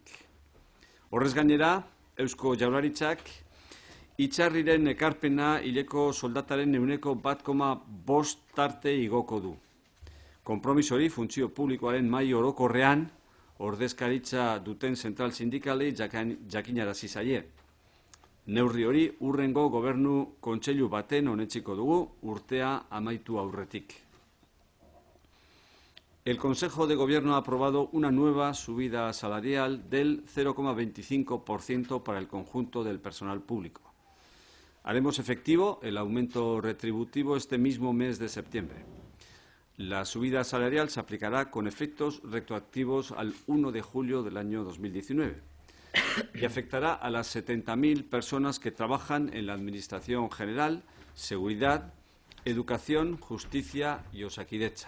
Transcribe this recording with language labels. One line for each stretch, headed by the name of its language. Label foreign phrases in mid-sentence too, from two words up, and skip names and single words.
Basque: Horrez gainera, Eusko Jaurlaritzak Itzarriren ekarpena hileko soldataren ehuneko 1,5 tarte igoko du. Konpromiso hori funtzio publikoaren mahai orokorrean ordezkaritza duten zentral sindikalei jakinarazi zaie. Neurri hori hurrengo Gobernu Kontseilu baten onetsiko dugu urtea amaitu aurretik.
Spanish: El Consejo de Gobierno ha aprobado una nueva subida salarial del 0,25% para el conjunto del personal público. Haremos efectivo el aumento retributivo este mismo mes de septiembre. La subida salarial se aplicará con efectos retroactivos al 1 de julio del año 2019 y afectará a las 70.000 personas que trabajan en la Administración General, Seguridad, Educación, Justicia y Osakidetza.